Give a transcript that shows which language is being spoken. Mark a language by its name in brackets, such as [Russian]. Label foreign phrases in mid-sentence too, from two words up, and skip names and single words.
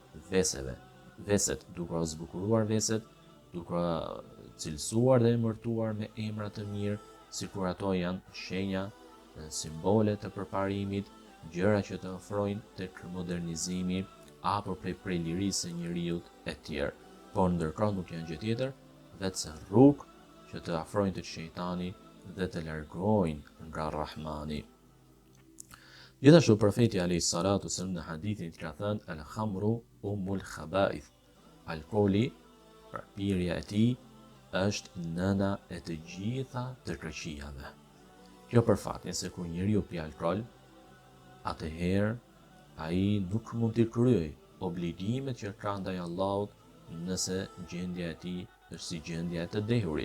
[Albanian] veset, duke u zbukuruar veset, duke cilësuar dhe emërtuar me emra të mirë, sikur ato janë shenja, simbole të përparimit, gjëra që të ofrojnë tek modernizimi apo prej lirisë së njeriut e tjerë. Por ndërkohë nuk janë gjë tjetër vetëse rrugë që të afrojnë tek shejtani dhe të largojnë nga Rahmani. Gjithashtu profeti [Arabic] عليه الصلاة والسلام [Albanian] në hadithin ka thënë [Arabic] الخمر أم الخبائث. [Albanian] Alkooli, pra pirja e tij, është nëna e të gjitha të këqijave. Kjo për faktin se kur njeriu pi alkool, atëherë ai nuk mund të kryejë obligimet që ka ndaj Allahut nëse gjendja e tij është si gjendja e të dehurit.